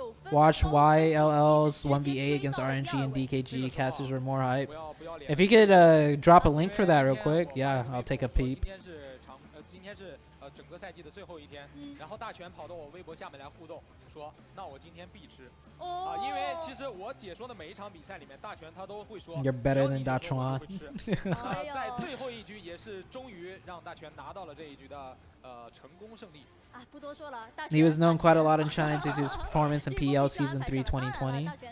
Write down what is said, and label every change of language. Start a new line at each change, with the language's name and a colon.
English: Watch YLL's 1v8 against RNG and DKG. Casters were more hype. If you could drop a link for that real quick, yeah, I'll take a peep.
Chinese: 今天是整个赛季的最后一天，然后大全跑到我微博下面来互动，说那我今天必吃因为其实我解说的每一场比赛里面，大全他都会说
English: You're better than 大全。
Chinese: 在最后一局也是终于让大全拿到了这一局的成功胜利。
English: He was known quite a lot in China due to his performance in PEL Season 3 2020.